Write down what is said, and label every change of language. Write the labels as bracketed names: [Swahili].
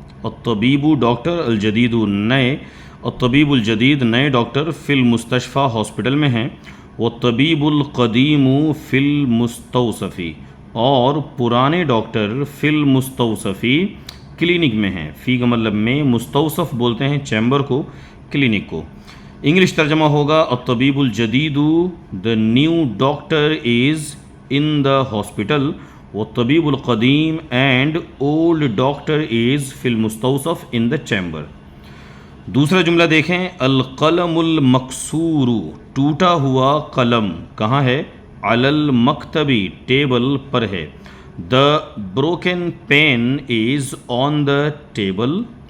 [Urdu] الطبیب doctor, الجدید نئے. [Arabic] الطبیب الجدید نئے [Urdu] doctor, [Arabic] فی المستشفیٰ [Urdu] ہاسپٹل میں ہیں. [Arabic] والطبیب القدیم فی المستوصف، [Urdu] اور پرانے ڈاکٹر [Arabic] فی المستوصف [Urdu] کلینک میں ہیں. فی کا مطلب میں، مستوصف بولتے ہیں چیمبر کو، کلینک کو. انگلش ترجمہ ہوگا [Arabic] الطبیب الجدید، [English] The new doctor is in the hospital. [Arabic] والطبیب القدیم [English] and old doctor is [Arabic] فی المستوصف [English] In the chamber. [Urdu] دوسرا جملہ دیکھیں. [Arabic] القلم المکسور، [Urdu] ٹوٹا ہوا قلم کہاں ہے. [Arabic] علی المکتبی، [Urdu] ٹیبل پر ہے. [English] The broken pen is on the table.